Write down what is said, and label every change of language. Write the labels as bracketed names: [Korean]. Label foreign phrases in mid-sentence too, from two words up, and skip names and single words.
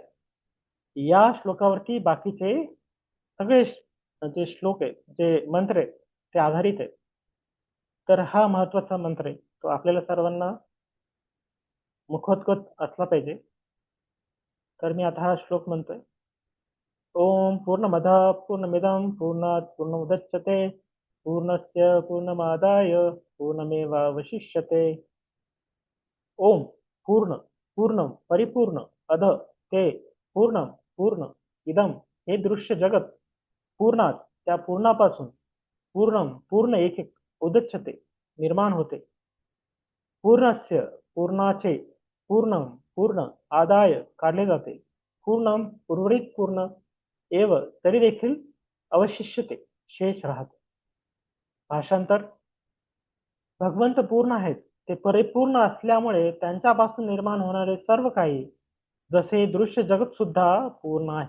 [Marathi] या श्लोकावरती बाकीचे सगळे जे श्लोक आहेत, जे मंत्र आहेत ते आधारित आहेत. तर हा महत्वाचा मंत्र आहे, तो आपल्याला सर्वांना मुखोद्गत असला पाहिजे. तर मी आता हा श्लोक म्हणतोय. [Sanskrit] ओम पूर्णमद पूर्णमिदं पूर्णात् पूर्णमुदच्यते पूर्णस्य पूर्णमादाय पूर्णमेवावशिष्यते. [Marathi] ओम पूर्ण पूर्णम परिपूर्ण अध ते पूर्णम पूर्ण इदम हे दृश्य जगत पूर्णात त्या पूर्णापासून पूर्णम पूर्ण एक एक उदच्यते निर्माण होते. पूर्णस्य पूर्णाचे पूर्णम पूर्ण आदाय काढले जाते. पूर्णम उर्वरित पूर्ण एव तरी देखील अवशिष्यते शेष राहते. भाषांतर भगवंत पूर्ण आहेत, ते परिपूर्ण असल्यामुळे त्यांच्यापासून निर्माण होणारे सर्व काही जसे दृश्य जगत सुद्धा पूर्ण आहे.